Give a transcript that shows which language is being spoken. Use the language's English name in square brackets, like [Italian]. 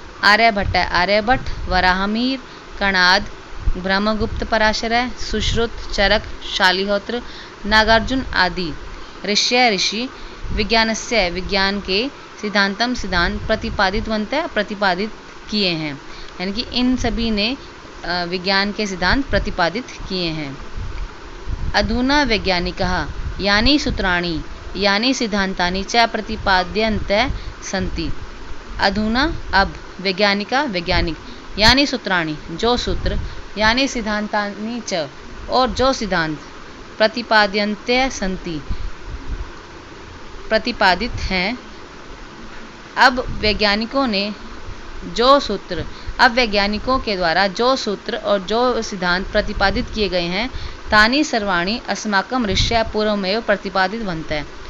[Hindi] आर्यभट्ट, वराहमिहिर, कणाद, ब्रह्मगुप्त, पराशर, सुश्रुत, चरक, शालिहोत्र, नागार्जुन आदि ऋषि [Sanskrit] विज्ञानस्य [Hindi] विज्ञान के सिद्धांत प्रतिपादित किए हैं। यानी कि इन सभी ने विज्ञान के सिद्धांत प्रतिपादित किए हैं। [Sanskrit] अधुना वैज्ञानिकः यानि सूत्राणि यानि सिद्धांतानि च प्रतिपाद्यन्ते सन्ति। अधुना [Hindi] अब [Sanskrit] वैज्ञानिक यानि सूत्राणि [Hindi] जो सूत्र, [Sanskrit] यानि सिद्धांतानि च [Hindi] और जो सिद्धांत, [Sanskrit] प्रतिपाद्यन्ते सन्ति [Hindi] प्रतिपादित हैं। अब वैज्ञानिकों के द्वारा जो सूत्र और जो सिद्धांत प्रतिपादित किए गए हैं, [Sanskrit] तानि सर्वाणि अस्माकं ऋषय पूर्वमेव प्रतिपादितवन्तः।